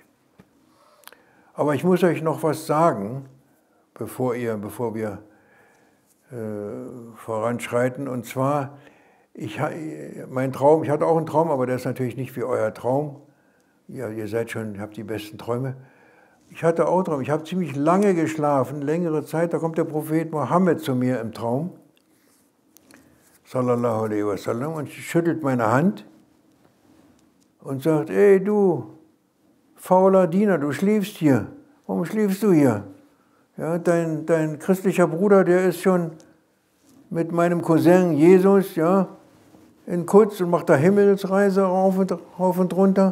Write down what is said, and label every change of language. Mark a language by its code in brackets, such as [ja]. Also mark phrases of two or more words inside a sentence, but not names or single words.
[de] Aber ich muss euch noch was sagen, bevor wir voranschreiten. Und zwar, mein Traum, ich hatte auch einen Traum, aber der ist natürlich nicht wie euer Traum. Ja, ihr seid schon, habt die besten Träume. Ich hatte auch einen Traum, ich habe ziemlich lange geschlafen, längere Zeit, da kommt der Prophet Mohammed zu mir im Traum, [ar] صلى الله عليه وسلم, [de] und schüttelt meine Hand und sagt, ey du, fauler Diener, du schläfst hier. Warum schläfst du hier? Ja, dein christlicher Bruder, der ist schon mit meinem Cousin Jesus, ja, in Quds und macht da Himmelsreise rauf und runter.